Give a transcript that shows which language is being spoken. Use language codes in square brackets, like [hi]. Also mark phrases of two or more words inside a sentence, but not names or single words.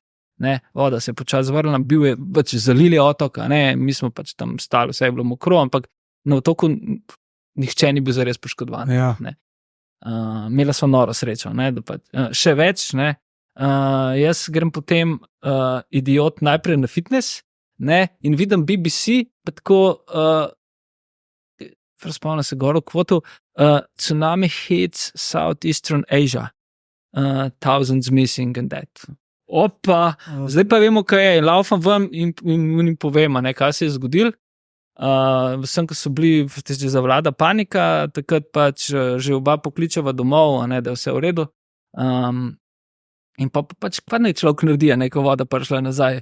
[sl] Ne, voda se je počasi vrnila, bil je pač zalili otok, ne, mi smo pač tam stali, vse je bilo mokro, ampak na otoku nihče ni bil zares poškodovan. Ja. Ne. Imela smo noro srečo, ne, da pač, še več, ne, jaz grem potem idiot najprej na fitness, ne, in vidim BBC, pa tako, spomnim se gor v kvotu, [en] tsunami hits Southeastern Asia, thousands missing and that. [sl] Opa, zdaj pa vemo, kaj je, laufam vam in povem, ne, kaj se je zgodilo. Vsem, ko so bili, že zavlada panika, takrat pač že oba pokličeva domov, ne, da je vse v redu. In pa pač kva ne človek naredi, ko voda prišla nazaj.